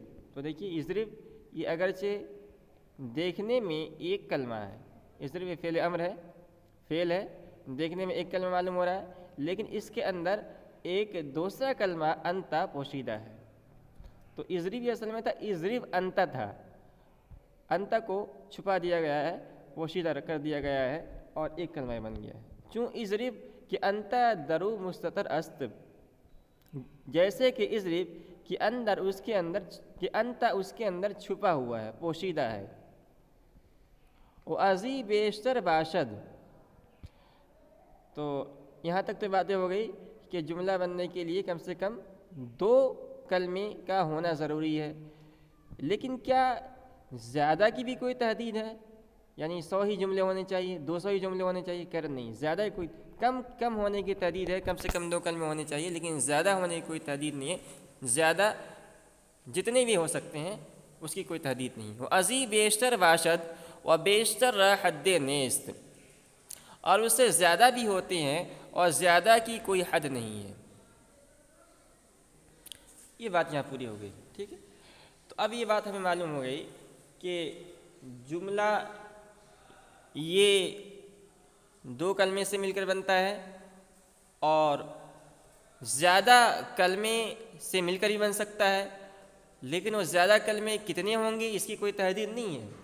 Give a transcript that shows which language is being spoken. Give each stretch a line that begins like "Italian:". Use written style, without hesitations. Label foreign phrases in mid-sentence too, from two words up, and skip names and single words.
Urdu: تو دیکھیے اضرب یہ اگرچہ دیکھنے میں ایک کلمہ ہے، اضرب یہ فعل امر ہے، فعل ہے، دیکھنے میں ایک کلمہ معلوم ہو رہا ہے، لیکن اس کے اندر ایک دوسرا کلمہ انتا پوشیدہ ہے۔ تو اضرب یہ اصل میں تھا اضرب انتا تھا، انتا کو چھپا دیا گیا ہے، پوشیدہ کر دیا گیا ہے، اور ایک کلمہ بن گیا ہے۔
Persian: چوں اضرب کہ انتا درو مستتر است،
Urdu: جیسے کہ اضرب کہ انتا اس کے اندر چھپا ہوا ہے، پوشیدہ ہے۔
Persian: ازی بیشتر باشد.
Urdu: تو یہاں تک تو باتیں ہو گئی کہ جملہ بننے کے لیے کم سے کم 2 کلمے کا ہونا ضروری ہے. لیکن کیا زیادہ کی بھی کوئی تحدید ہے؟ یعنی 100 ہی جملے ہونے چاہیے، 200 ہی جملے ہونے چاہیے؟ کہہ رہے نہیں، زیادہ کوئی کم ہونے کی تحدید ہے. کم سے کم 2 کلمے ہونے چاہیے، لیکن زیادہ ہونے کی کوئی تحدید نہیں ہے. زیادہ جتنے بھی ہو سکتے ہیں اس کی کوئی تحدید نہیں.
Persian: وہ ازی بیشتر باشد و بیشتر را حد نیست،
Urdu: اور اس سے زیادہ بھی ہوتے ہیں اور زیادہ کی کوئی حد نہیں ہے. یہ بات یہاں پوری ہو گئی. ٹھیک ہے، تو اب یہ بات ہمیں معلوم ہو گئی کہ جملہ یہ 2 کلمے سے مل کر بنتا ہے اور زیادہ کلمے سے مل کر ہی بن سکتا ہے، لیکن وہ زیادہ کلمے کتنے ہوں گے اس کی کوئی تحدید نہیں ہے.